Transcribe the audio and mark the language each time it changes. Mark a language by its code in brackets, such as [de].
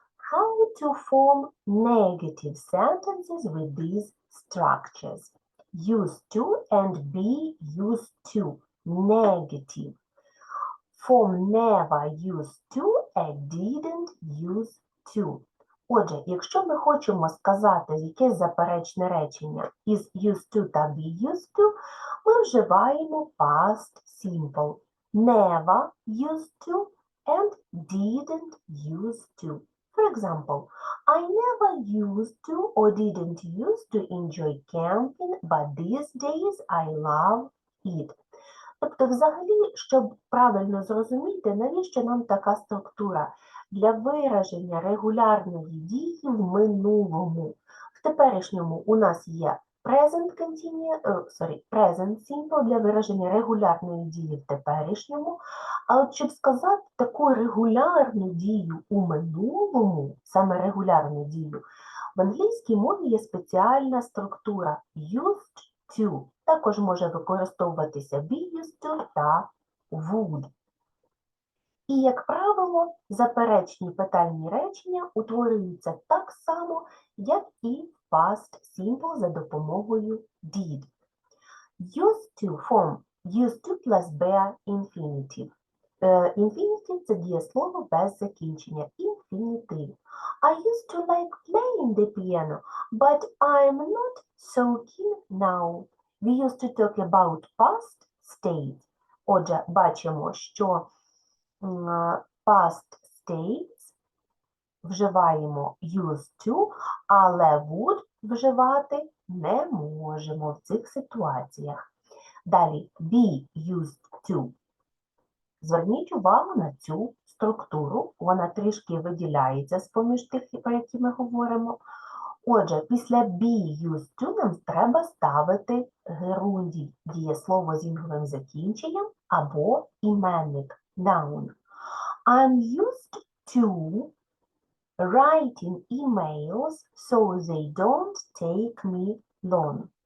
[en] How to form negative sentences with these structures? Used to and be used to. Negative. Form never used to and didn't use to. [uk] Отже, якщо ми хочемо сказати якесь заперечне речення із used to та be used to, ми вживаємо past simple. [en] Never used to and didn't use to. For example, I never used to or didn't use to enjoy camping, but these days I love it. [uk] Тобто, взагалі, щоб правильно зрозуміти, навіщо нам така структура? Для вираження регулярної дії в минулому. В теперішньому у нас є present simple для вираження регулярної дії в теперішньому. А от щоб сказати таку регулярну дію у минулому, саме регулярну дію, в англійській мові є спеціальна структура used to. Також може використовуватися be used to та would. І, як правило, заперечні питальні речення утворюються так само, як і past simple за допомогою did. [en] Used to form used to plus bare infinitive. [uk] Infinitive – це дієслово без закінчення. [en] Infinitive. I used to like playing the piano, but I'm not so keen now. We used to talk about past states. [uk] Отже, бачимо, що past states вживаємо used to, але would вживати не можемо в цих ситуаціях. Далі be used to. Зверніть увагу на цю структуру, вона трішки виділяється з-поміж тих, про які ми говоримо. Отже, після be used to нам треба ставити герундій, дієслово з інговим закінченням або іменник noun. [en] I'm used to writing emails so they don't take me long.